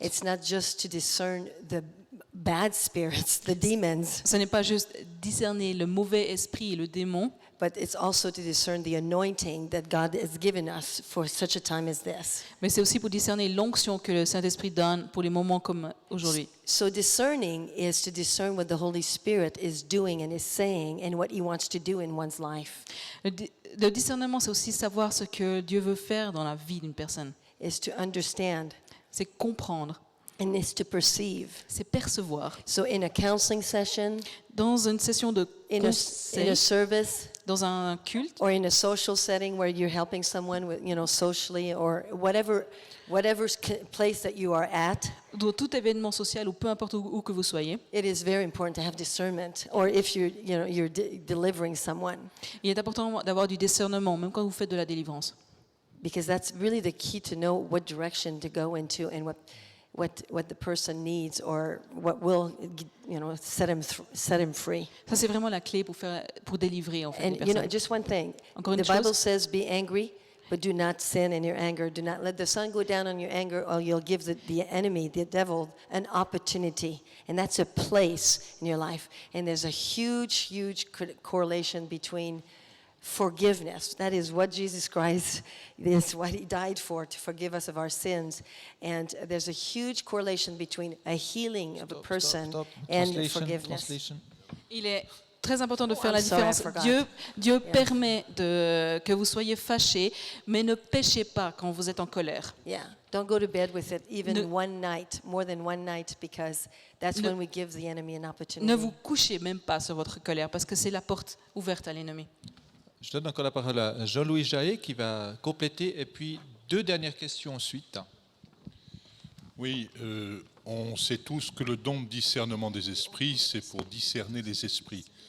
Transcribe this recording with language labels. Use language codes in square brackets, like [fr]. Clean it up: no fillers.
[en] It's not just to discern the bad spirits, the demons. [fr] Ce n'est pas juste discerner le mauvais esprit et le démon, [en] but it's also to discern the anointing that God has given us for such a time as this. [fr] Mais c'est aussi pour discerner l'onction que le Saint-Esprit donne pour les moments comme aujourd'hui. [en] So discerning is to discern what the Holy Spirit is doing and is saying and what he wants to do in one's life. [fr] Le discernement, c'est aussi savoir ce que Dieu veut faire dans la vie d'une personne. [en] Is to understand. [fr] C'est comprendre. [en] And is to perceive. [fr] C'est percevoir. [en] So in a counseling session, [fr] dans une session de conseil, [en] in a service, [fr] dans un culte, [en] or in a social setting where you're helping someone with, socially, or whatever place that you are at. [fr] Dans tout événement social ou peu importe où que vous soyez. [en] It is very important to have discernment, or if you're delivering someone. [fr] Il est important d'avoir du discernement, même quand vous faites de la délivrance. [en] Because that's really the key to know what direction to go into and what the person needs or what will set him free. [fr] Ça c'est vraiment la clé pour délivrer en fait les personnes. [en] And just one thing. [fr] Encore [en] The [fr] une chose. [en] Bible says be angry, but do not sin in your anger. Do not let the sun go down on your anger, or you'll give the enemy, the devil, an opportunity. And that's a place in your life. And there's a huge correlation between forgiveness. That is what Jesus Christ is, what he died for, to forgive us of our sins. And there's a huge correlation between a healing of a person and forgiveness. [fr] Il est très important de faire la différence. Dieu permet que vous soyez fâchés, mais ne péchez pas quand vous êtes en colère. [en] Yeah, don't go to bed with it even one night, more than one night, because that's when we give the enemy an opportunity. [fr] Ne vous couchez même pas sur votre colère, parce que c'est la porte ouverte à l'ennemi. Je donne encore la parole à Jean-Louis Jahet qui va compléter, et puis 2 dernières questions ensuite. Oui, on sait tous que le don de discernement des esprits, c'est pour discerner les esprits.